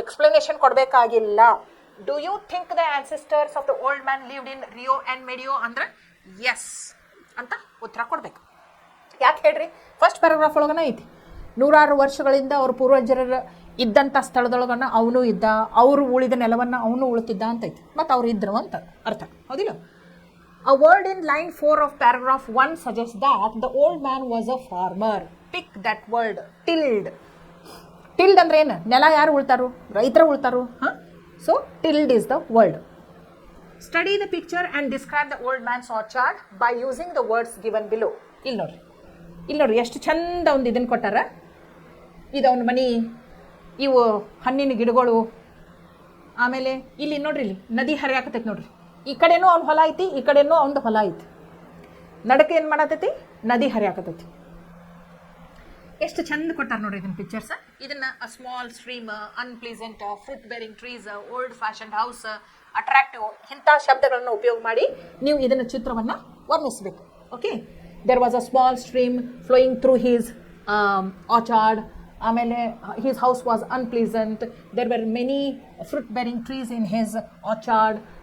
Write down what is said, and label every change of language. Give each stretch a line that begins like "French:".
Kannada: Explanation ಕೊಡಬೇಕಾಗಿಲ್ಲ.
English: do you think the ancestors of the old man lived in Rio and Medio
Kannada: ಅಂದ್ರೆ S ಅಂತ ಉತ್ತರ ಕೊಡಬೇಕು. ಯಾಕೆ ಹೇಳ್ರಿ? ಫಸ್ಟ್ ಪ್ಯಾರಾಗ್ರಾಫ್ ಒಳಗನ ಐತಿ, 100 ವರ್ಷಗಳಿಂದ ಅವ್ರ ಪೂರ್ವಜರ ಇದ್ದಂಥ ಸ್ಥಳದೊಳಗನ್ನ ಅವನು ಇದ್ದ, ಅವರು ಉಳಿದ ನೆಲವನ್ನು ಅವನು ಉಳಿತಿದ್ದ ಅಂತೈತಿ. ಮತ್ತು ಅವ್ರು ಇದ್ರು ಅಂತ ಅರ್ಥ, ಹೌದಿಲ್ಲ?
English: A word in line 4 of paragraph 1 suggests that the old man was a farmer. Pick that word, tilled.
Kannada: Tilled ಅಂದ್ರೆ ಏನು? ನೆಲ ಯಾರು ಉಳ್ತಾರು? ರೈತರು ಉಳ್ತಾರು.
English: So tilled is the word. Study the picture and describe the old man's orchard by using the words given below.
Kannada: ಇಲ್ಲಿ ನೋಡ್ರಿ ಎಷ್ಟು ಚಂದ ಒಂದು ಇದನ್ನು ಕೊಟ್ಟಾರ. ಇದು ಅವನ ಮನೆ, ಇವು ಹಣ್ಣಿನ ಗಿಡಗಳು, ಆಮೇಲೆ ಇಲ್ಲಿ ನೋಡ್ರಿ ಇಲ್ಲಿ ನದಿ ಹರಿಯಾಕತೈತಿ ನೋಡ್ರಿ. ಈ ಕಡೆನೂ ಅವ್ನ ಹೊಲ ಐತಿ, ಈ ಕಡೆನೂ ಅವ್ನದು ಹೊಲ ಐತಿ. ನಡಕ್ಕೆ ಏನು ಮಾಡತೈತಿ? ನದಿ ಹರಿಯಾಕತೈತಿ. ಎಷ್ಟು ಚಂದ ಕೊಟ್ಟಾರ ನೋಡ್ರಿ ಇದನ್ನ ಪಿಕ್ಚರ್ಸ್. ಇದನ್ನ
English: a small stream, unpleasant, fruit bearing trees, old fashioned house, attractive,
Kannada: ಇಂಥ ಶಬ್ದಗಳನ್ನು ಉಪಯೋಗ ಮಾಡಿ ನೀವು ಇದನ್ನ ಚಿತ್ರವನ್ನು ವರ್ಣಿಸಬೇಕು.
English: Okay, there was a small stream flowing through his orchard.
Kannada: ಆಮೇಲೆ
English: his house was unpleasant. There were many fruit bearing trees in his orchard.